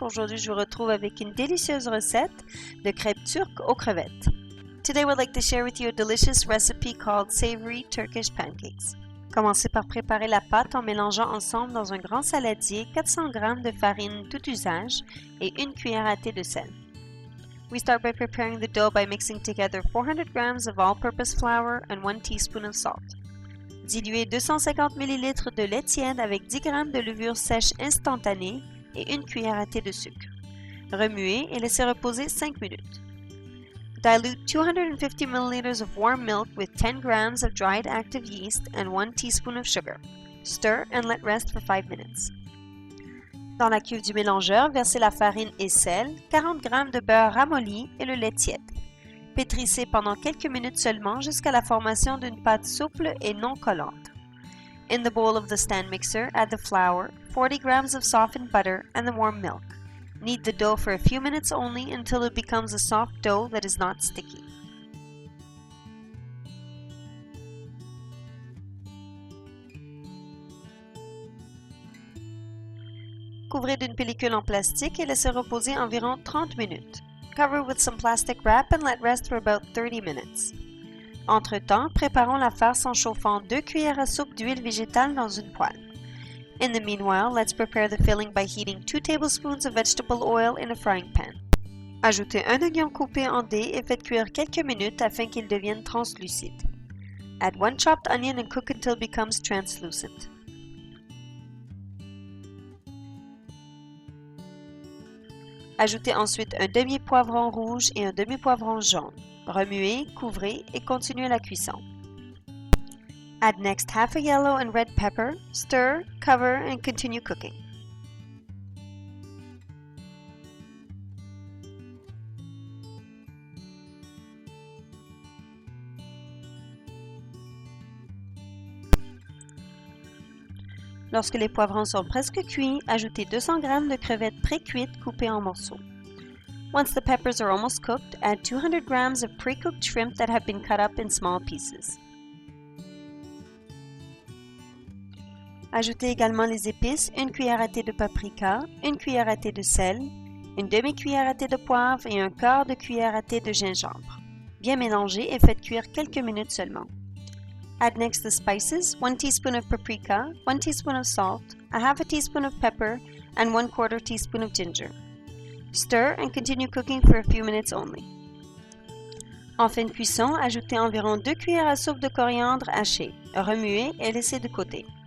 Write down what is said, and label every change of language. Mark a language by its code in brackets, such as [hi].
[fr] Aujourd'hui, je vous retrouve avec une délicieuse recette de crêpes turques aux crevettes. [en] Today, we'd like to share with you a delicious recipe called savory Turkish pancakes. [fr] Commencez par préparer la pâte en mélangeant ensemble dans un grand saladier 400 g de farine tout usage et une cuillère à thé de sel. [en] We start by preparing the dough by mixing together 400 g of all-purpose flour and 1 teaspoon of salt. [fr] Diluez 250 ml de lait tiède avec 10 g de levure sèche instantanée et une cuillère à thé de sucre. Remuez et laissez reposer 5 minutes. [en] Dilute 250 ml of warm milk with 10 g of dried active yeast and 1 teaspoon of sugar. Stir and let rest for 5 minutes. [fr] Dans la cuve du mélangeur, versez la farine et sel, 40 g de beurre ramolli et le lait tiède. Pétrissez pendant quelques minutes seulement jusqu'à la formation d'une pâte souple et non collante. [en] In the bowl of the stand mixer, add the flour, 40 g of softened butter, and the warm milk. Knead the dough for a few minutes only until it becomes a soft dough that is not sticky. [fr] Couvrez d'une pellicule en plastique et laissez reposer environ 30 minutes. [en] Cover with some plastic wrap and let rest for about 30 minutes. [fr] Entre-temps, préparons la farce en chauffant 2 cuillères à soupe d'huile végétale dans une poêle. [en] In the meanwhile, let's prepare the filling by heating 2 tablespoons of vegetable oil in a frying pan. [fr] Ajoutez un oignon coupé en dés et faites cuire quelques minutes afin qu'il devienne translucide. [en] Add 1 chopped onion and cook until it becomes translucent. [fr] Ajoutez ensuite un demi-poivron rouge et un demi-poivron jaune. Remuez, couvrez et continuez la cuisson. [en] Add next half a yellow and red pepper, stir, cover, and continue cooking. [fr] Lorsque les poivrons sont presque cuits, ajoutez 200 g de crevettes pré-cuites coupées en morceaux. [en] Once the peppers are almost cooked, add 200 g of pre-cooked shrimp that have been cut up in small pieces. [fr] Ajoutez également les épices, une cuillère à thé de paprika, une cuillère à thé de sel, une demi-cuillère à thé de poivre et un quart de cuillère à thé de gingembre. Bien mélangez et faites cuire quelques minutes seulement. [en] Add next the spices, 1 teaspoon of paprika, 1 teaspoon of salt, a half a teaspoon of pepper, and 1/4 teaspoon of ginger. Stir and continue cooking for a few minutes only. [fr] En fin de cuisson, ajoutez environ 2 cuillères à soupe de coriandre haché. Remuez et laissez de côté.